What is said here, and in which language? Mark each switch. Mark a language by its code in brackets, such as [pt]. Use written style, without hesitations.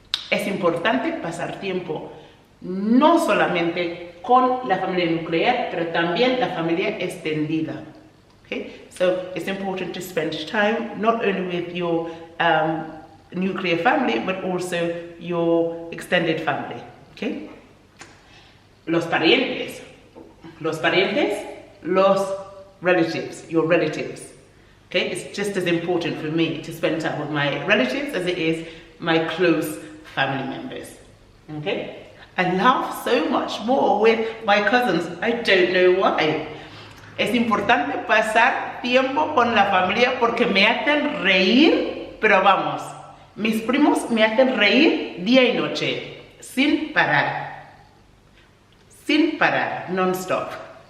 [es] Es importante pasar tiempo no solamente con la familia nuclear, pero también la familia extendida. [en] Okay? So it's important to spend time not only with your nuclear family, but also your extended family. Okay? [es] Los parientes. Los parientes, los [en] relatives, your relatives. Okay? It's just as important for me to spend time with my relatives as it is my close family members. Okay? I laugh so much more with my cousins. I don't know why. [es] Es importante pasar tiempo con la familia porque me hacen reír, pero vamos, mis primos me hacen reír día y noche, sin parar, non-stop.